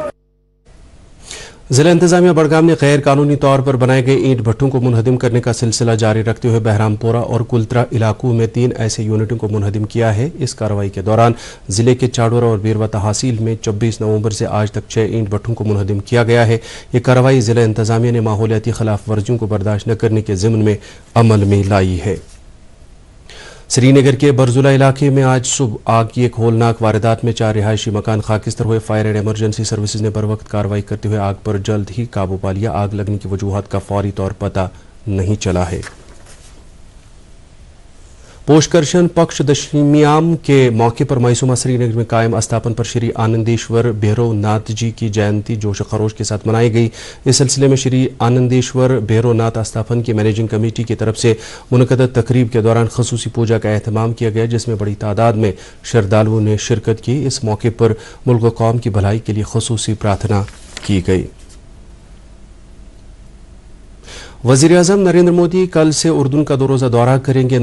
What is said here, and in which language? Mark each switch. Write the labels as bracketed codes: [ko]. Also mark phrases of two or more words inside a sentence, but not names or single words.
[ur] ضلع انتظامیہ بڈگام نے غیر قانونی طور پر بنائے گئے اینٹ بھٹوں کو منہدم کرنے کا سلسلہ جاری رکھتے ہوئے بہرامپورہ اور کلترا علاقوں میں 3 ایسے یونٹوں کو منہدم کیا ہے. اس کارروائی کے دوران ضلعے کے چاڈورہ اور بیروہ تحصیل میں 24 نومبر سے آج تک 6 اینٹ بھٹوں کو منہدم کیا گیا ہے. یہ کارروائی ضلع انتظامیہ نے ماحولیاتی خلاف ورزیوں کو برداشت نہ کرنے کے ضمن میں عمل میں لائی ہے. سری نگر کے برزولہ علاقے میں آج صبح آگ کی ایک ہولناک واردات میں 4 رہائشی مکان خاکستر ہوئے. فائر اینڈ ایمرجنسی سروسز نے بروقت کارروائی کرتے ہوئے آگ پر جلد ہی قابو پا لیا. آگ لگنے کی وجوہات کا فوری طور پتہ نہیں چلا ہے. پوشکرشن پکش دشمیام کے موقع پر میسومہ سری نگر میں قائم استاپن پر شری آنندیشور بھیرو ناتھ جی کی جینتی جوش و خروش کے ساتھ منائی گئی. اس سلسلے میں شری آنندیشور بھیرو ناتھ استاپن کی مینیجنگ کمیٹی کی طرف سے منعقدہ تقریب کے دوران خصوصی پوجا کا اہتمام کیا گیا جس میں بڑی تعداد میں شردالوؤں نے شرکت کی. اس موقع پر ملک و قوم کی بھلائی کے لیے خصوصی پرارتھنا کی گئی. وزیر اعظم نریندر مودی کل سے اردن کا 2 روزہ دورہ کریں گے.